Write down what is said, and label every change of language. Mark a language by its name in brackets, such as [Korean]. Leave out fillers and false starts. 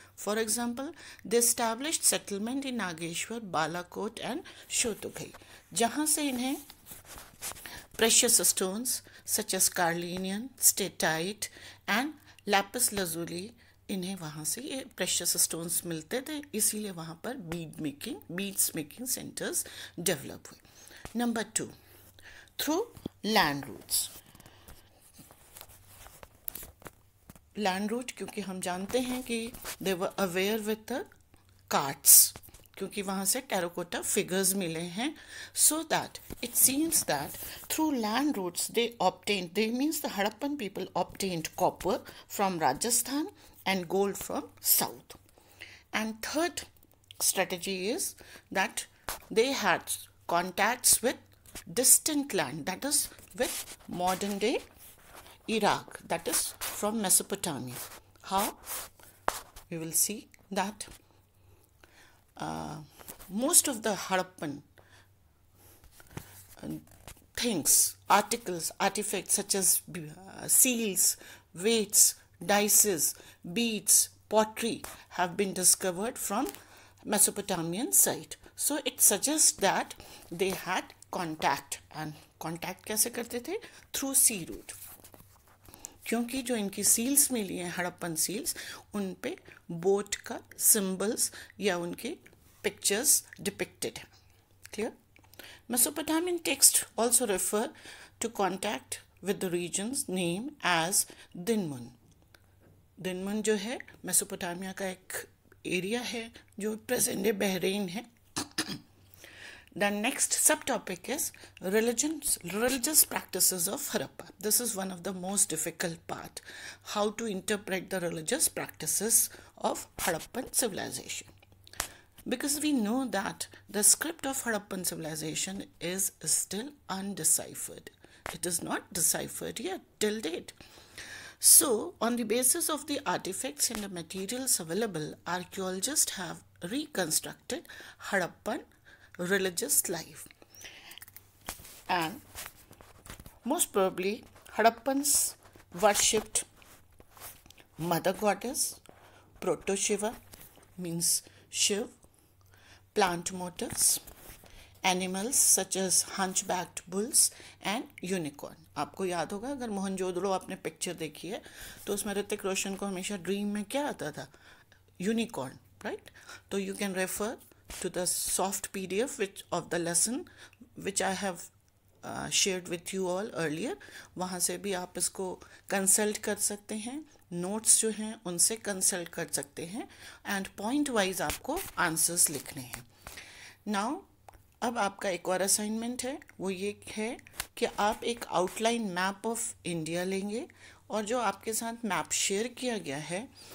[English] For example, they established settlement in Nageshwar, Balakot and Shotogai, [Hindi] जहाँ से इन्हें [English] precious stones such as carnelian, steatite and lapis lazuli, [Hindi] इन्हें वहाँ से ये [English] precious stones [Hindi] मिलते थे, इसीलिए वहाँ पर [English] beads making centers develop हुए. Number 2, through land routes. Land route [Hindi] क्योंकि हम जानते हैं कि [English] they were aware with the carts, [Hindi] क्योंकि वहाँ से टेराकोटा फिगर्स मिले हैं. [English] So that it seems that through land routes they means the Harappan people obtained copper from Rajasthan and gold from south. And third strategy is that they had contacts with distant land, that is with modern day Iraq, that is from Mesopotamia. How? We will see that most of the Harappan things, articles, artifacts such as seals, weights, dices, beads, pottery have been discovered from Mesopotamian site. So it suggests that they had contact, and contact [Hindi] कैसे करते थे? [English] Through sea route. [Hindi] क्योंकि जो इनकी seals मिली हैं, Harappan seals, उन पे boat का सिंबल्स या उनके पिक्चर्स डिपिक्टेड हैं. [English] Clear? Mesopotamian texts also refer to contact with the region's name as Dinmun. [Hindi] Dinmun जो है मेसोपोटामिया का एक एरिया है जो प्रेजेंट डे बहरीन है. [English] The next subtopic is religious practices of Harappa. This is one of the most difficult part, how to interpret the religious practices of Harappan civilization. Because we know that the script of Harappan civilization is still undeciphered. It is not deciphered yet till date. So, on the basis of the artifacts and the materials available, archaeologists have reconstructed Harappan religious life. And most probably, Harappans worshipped Mother Goddess, Proto-Shiva, means Shiv, plant motifs, animals such as hunchbacked bulls and unicorn. [Hindi] आपको याद होगा, अगर मोहनजोदड़ो आपने picture देखी है तो उसमें ऋतिक रोशन को हमेशा ड्रीम में क्या आता था? [English] Unicorn, right? तो you can refer to the soft PDF of the lesson which I have shared with you all earlier. [Hindi] वहाँ से भी आप इसको कंसल्ट कर सकते हैं, नोट्स जो हैं उनसे कंसल्ट कर सकते हैं, एंड पॉइंट वाइज आपको आंसर्स लिखने हैं. नाउ अब आपका एक और असाइनमेंट है, वो ये है कि आप एक [English] outline map of India [Hindi] लेंगे और जो आपके साथ मैप शेयर किया गया है